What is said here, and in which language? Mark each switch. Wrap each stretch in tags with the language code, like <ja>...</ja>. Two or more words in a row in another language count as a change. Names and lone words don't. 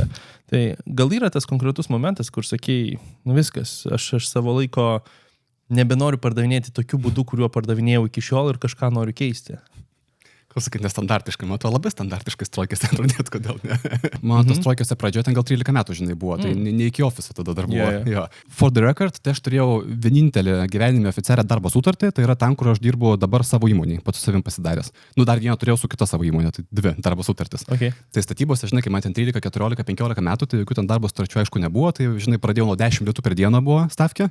<lt>Tai gal yra tas konkretus momentas, kur sakei, nu viskas, aš savo laiko nebenoriu pardavinėti tokiu būdu, kuriuo pardavinėjau iki šiol ir kažką noriu keisti. Kaip sakyti, nestandartiškai, man to labai standartiškai strojkėse pradėt, kodėl ne. Man tos strojkėse pradžioje ten gal 13 metų, žinai, buvo, tai ne iki ofiso tada dar buvo. Jo.</lt> <en>For the record,</en> <lt>tai aš turėjau vienintelį gyvenime oficialią darbo sutartį, tai yra ten, kur aš dirbu dabar savo įmonėje, pats su savim pasidaręs. Nu, dar vieną turėjau su kita savo įmonė, tai 2 darbo sutartis. Okay. Tai statybose, žinai, kai man ten 13, 14, 15 metų, tai jokių ten darbo sutarčių aišku nebuvo, tai, žinai, pradėjau nuo 10 litų per dieną buvo stavkė.</lt>